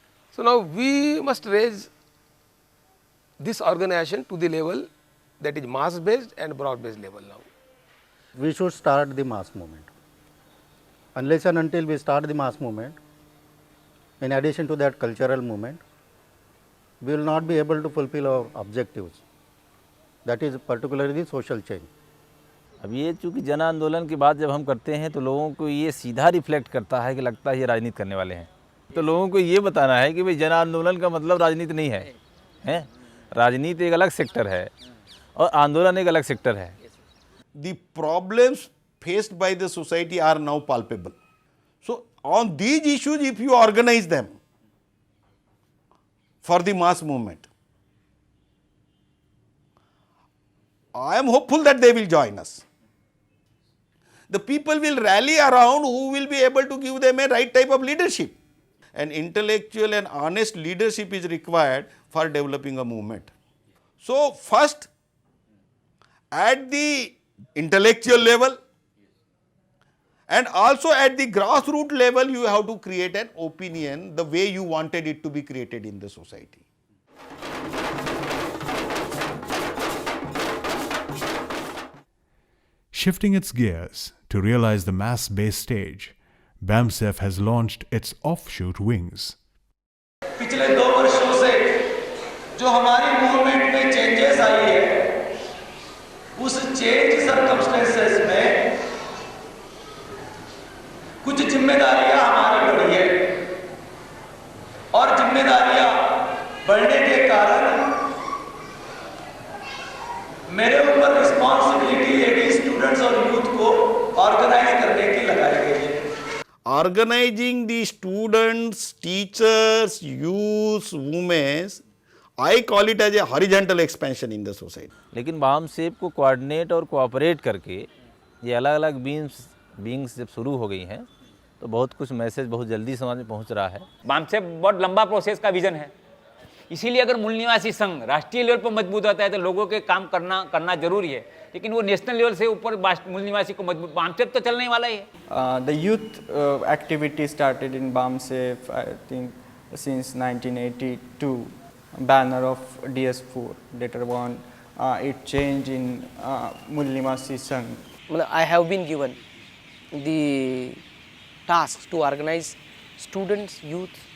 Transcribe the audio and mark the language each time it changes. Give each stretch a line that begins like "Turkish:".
English: So, now we must raise this organization to the level that is mass based and broad based level now. We should start the mass movement. Unless and until we start the mass movement, in addition to that cultural movement, we will not be able to fulfill our objectives. That is particularly the social change.
Hindi: अब ये चूँकि जन आंदोलन की बात जब हम करते हैं तो लोगों को ये सीधा रिफ्लेक्ट करता है कि लगता है ये राजनीति करने वाले हैं। तो लोगों को ये बताना है कि भाई जन आंदोलन का मतलब राजनीति नहीं है, हैं? राजनीति एक अलग सेक्टर है और आंदोलन एक अलग सेक्टर है।
English: The problems faced by the society are now palpable. So, on these issues, if you organize them for the mass movement, I am hopeful that they will join us. The people will rally around who will be able to give them a right type of leadership. An intellectual and honest leadership is required for developing a movement. So, first, at the intellectual level and also at the grassroots level, you have to create an opinion the way you wanted it to be created in the society. Shifting its gears to realize the mass-based stage, BAMSEF has launched its offshoot wings.
Hindi: पिछले 2 वर्षों से जो हमारी movement में changes आई है, उस change circumstances में कुछ जिम्मेदारियां हमारी बढ़ी है और जिम्मेदारियां बढ़ने के कारण मेरे ऊपर रिस्पॉन्सिबिलिटी लेडी स्टूडेंट्स और यूथ को ऑर्गेनाइज करने की लगाई गई है।
English: Organizing the students, teachers, youth, women, I call it as a horizontal expansion in the society.
Hindi: लेकिन BAMSEP को कोऑर्डिनेट और कोऑपरेट करके ये अलग अलग बीइंग्स जब शुरू हो गई हैं तो बहुत कुछ मैसेज बहुत जल्दी समाज में पहुंच रहा है। BAMSEP बहुत लंबा प्रोसेस का विजन है, इसीलिए अगर मूल निवासी संघ राष्ट्रीय लेवल पर मजबूत होता है तो लोगों के काम करना जरूरी है, लेकिन वो नेशनल लेवल से ऊपर मूल निवासी को मजबूत BAMSEP तो चलने वाला ही है।
English: The youth activity started in BAMSEP, I think since 1982, banner of DS4. Later on, it changed in Mool Niwasi Sangh. I have been given the task to organize students, youth.